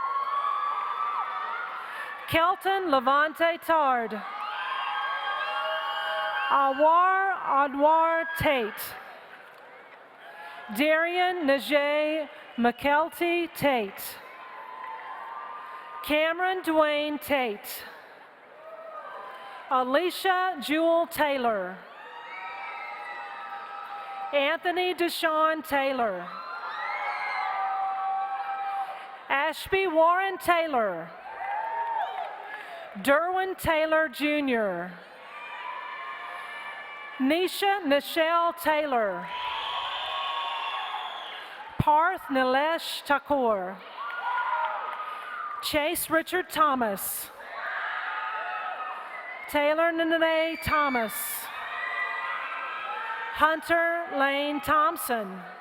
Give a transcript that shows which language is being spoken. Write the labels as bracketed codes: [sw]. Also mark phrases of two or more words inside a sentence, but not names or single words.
[en] Kelton Levante Tard. Awar Adwar Tate. Darian Najee McKelty Tate. Cameron Dwayne Tate. Alicia Jewel Taylor. Anthony Deshawn Taylor. Ashby Warren Taylor. Derwin Taylor Jr. Nisha Nichelle Taylor. Parth Nilesh Thakur. Chase Richard Thomas. Taylor Nene Thomas. Hunter Lane Thompson.